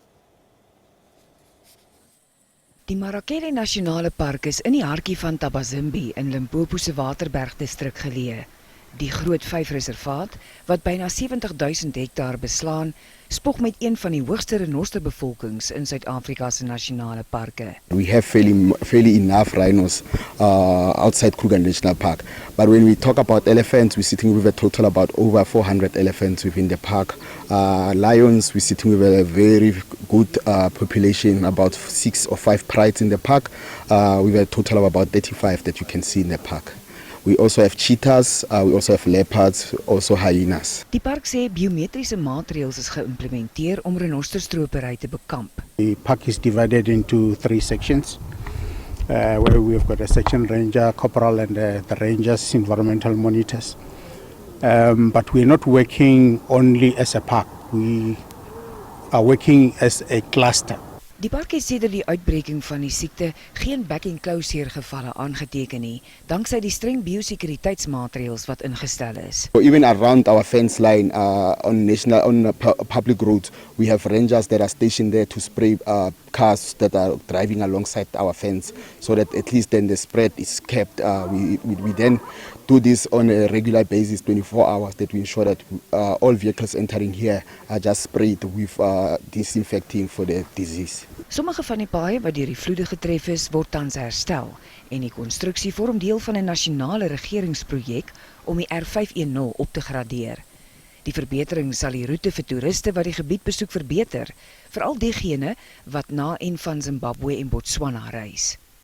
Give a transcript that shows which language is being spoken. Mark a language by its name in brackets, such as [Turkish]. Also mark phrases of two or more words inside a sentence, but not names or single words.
[Afrikaans] Die Marakele Nasionale Park is in die hartjie van Tabazimbi in Limpopo se Waterbergdistrik geleë. Die Groot Vyfreservaat, wat byna 70,000 hektaar beslaan, spog met een van die hoogste renosterbevolkings in Suid-Afrika se nasionale parke. [English] We have fairly enough rhinos outside Kruger National Park. But when we talk about elephants, we're sitting with a total about over 400 elephants within the park. Lions, we're sitting with a very good population, about 6 or 5 prides in the park, with a total of about 35 that you can see in the park. We also have cheetahs, we also have leopards, also hyenas. [Afrikaans] Die park sê biometriese maatreëls is geïmplementeer om renosterstropery te bekamp. [English] The park is divided into 3 sections, where we've got a section ranger, corporal, and the rangers, environmental monitors. But we're not working only as a park, we are working as a cluster. [Afrikaans] Die park het sedert die uitbreking van die siekte geen back-and-claw-seer gevalle aangeteken nie, danksy die streng biosekuriteitsmaatreëls wat ingestel is. [English] So even around our fence line on public roads, we have rangers that are stationed there to spray cars that are driving alongside our fence, so that at least then the spread is kept. We then do this on a regular basis, 24 hours, that we ensure that all vehicles entering here are just sprayed with disinfecting for the disease. [Afrikaans] Sommige van die paaie wat deur die vloede getref is, word tans herstel en die konstruksie vorm deel van 'n nasionale regeringsprojek om die R510 op te gradeer. Die verbetering sal die roete vir toeriste wat die gebied besoek verbeter, veral diegene wat na en van Zimbabwe en Botswana reis.